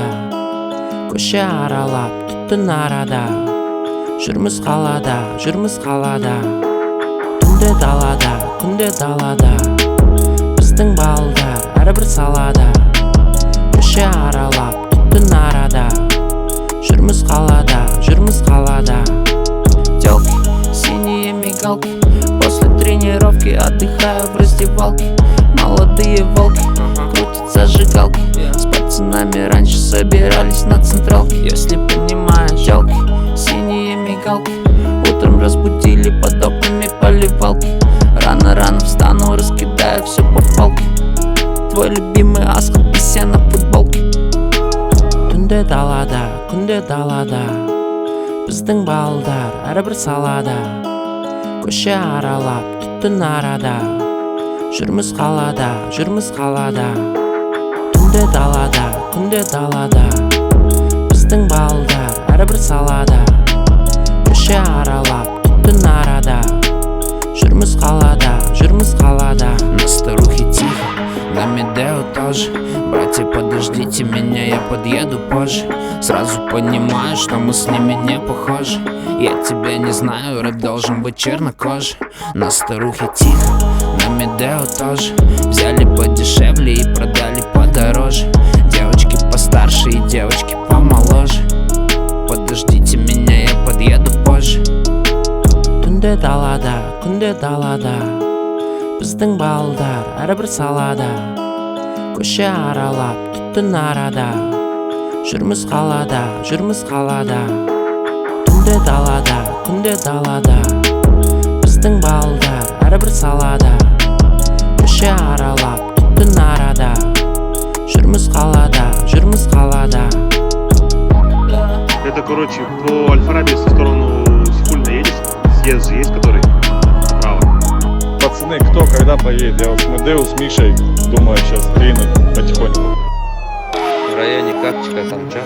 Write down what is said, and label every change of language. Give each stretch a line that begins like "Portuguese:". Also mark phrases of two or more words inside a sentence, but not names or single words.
Kazakh: Көше аралап, түттін арада, жүрміз қалада, жүрміз қалада. Түнде далада, күнде далада, біздің балдар әрбір салада. Көше аралап, түттін арада, жүрміз қалада, жүрміз қалада.
Russian: Тёлки, синие мигалки, после тренировки отдыхаю в раздевалке. Молодые волки, крутят зажигалки. С пацанами раньше собирались на централке. Если понимаешь, челки, синие мигалки. Утром разбудили под окнами поливалки. Рано-рано встану, раскидаю все по полке. Твой любимый аска, пися на футболке.
Kazakh: Түнде далада біздің балдар әрбір салада. Көше аралап түттін арада, жүрміз қалада. Түнде далада біздің балдар әрбір салада. Көше аралап түттін арада, жүрміз қалада.
Russian: На старухе тихо, на Медео тоже. Братья, подождите меня, я подъеду позже. Сразу понимаю, что мы с ними не похожи. Я тебя не знаю, рэп должен быть чернокожий. На старухе тихо, на Медео тоже. Взяли подешевле и продали подороже. Девочки постарше и девочки помоложе. Подождите меня, я подъеду позже.
Kazakh: Түнде далада біздің балдар әрбір салада. Көше аралап түттін арада, жүрміз қалада. Түнде далада біздің балдар әрбір салада. Көше аралап түттін арада, жүрміз қалада.
Russian: Это, короче, по Аль-Фараби в сторону Сихульна едешь? Съезд же есть, который направо. Пацаны, кто когда поедет? Я вот с Медео, с Мишей, думаю, сейчас двинуть потихоньку. В районе Капчика там что?